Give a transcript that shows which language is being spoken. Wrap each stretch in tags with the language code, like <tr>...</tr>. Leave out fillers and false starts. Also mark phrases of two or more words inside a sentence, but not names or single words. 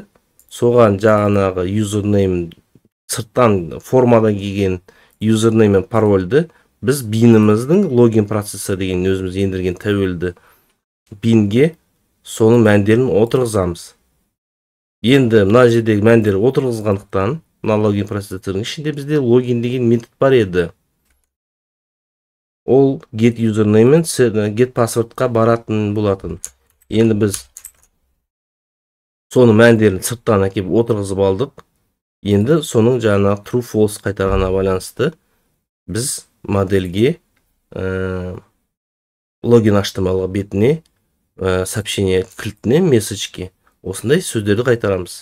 <kk>Соған жаңағы username сырттан формадан келген username мен парольді біз биніміздің логин процессор деген өзіміз ендірген тәуелді бинге соның мәндерін отырғызамыз. Енді мына жердегі мәндер отырғызғандықтан, мына логин процессорының ішінде бізде логин деген метод бар еді. Ол</kk> <en>get username</en> <kk>мен</kk> <en>get passwordқа</en> <kk>баратын болатын. Енді біз соның мәндерін сырттан әкеп отырғызып алдық. Енді соның жаңағы</kk> <en>true false</en> <kk>қайтарғанына байланысты біз модельге логин HTML бетіне сообщение кілтіне месседжке осындай сөздерді қайтарамыз.</kk>